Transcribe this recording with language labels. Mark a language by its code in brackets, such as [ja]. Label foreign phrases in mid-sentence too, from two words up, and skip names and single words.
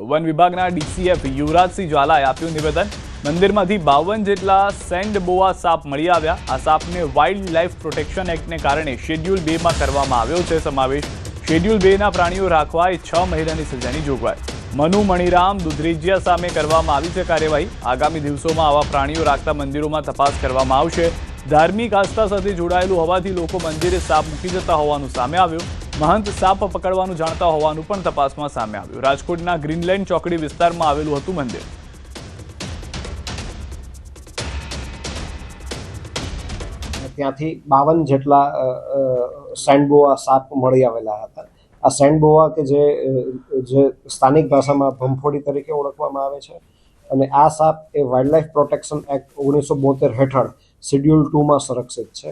[gu] વન વિભાગના ડીસીએફ યુવરાજસિંહ ઝાલાએ આપ્યું નિવેદન। મંદિરમાંથી 52 જેટલા [en] sand boa [gu] સાપ મળી આવ્યા। આ સાપને વાઇલ્ડ લાઇફ પ્રોટેક્શન એક્ટને કારણે શેડ્યુલ 2 માં કરવામાં આવ્યો છે સમાવેશ। શેડ્યુલ 2 ના પ્રાણીઓ રાખવા 6 મહિનાની સજાની જોગવાઈ। મનુ મણીરામ દુધરેજિયા સામે કરવામાં આવી છે કાર્યવાહી। આગામી દિવસોમાં આવા પ્રાણીઓ રાખતા મંદિરોમાં તપાસ કરવામાં આવશે। ધાર્મિક આસ્થા સાથે જોડાયેલું હોવાથી લોકો મંદિરે સાપ મૂકી જતા હોવાનું સામે આવ્યું। મહંત સાપ પકડવાનું જાણતા હોવાનું પણ તપાસમાં સામે આવ્યું। રાજકોટના ગ્રીનલેન્ડ ચોકડી વિસ્તારમાં આવેલું હતું મંદિર। ત્યાંથી 52 જેટલા સેન્ડબોઆ સાપ મળી આવેલા હતા। આ સેન્ડબોઆ કે જે સ્થાનિક ભાષામાં ભંફોડી તરીકે ઓળખવામાં આવે છે અને આ સાપ એ વાઇલ્ડ લાઇફ પ્રોટેક્શન એક્ટ 1972 હેઠળ શેડ્યુલ 2 માં સંરક્ષિત છે।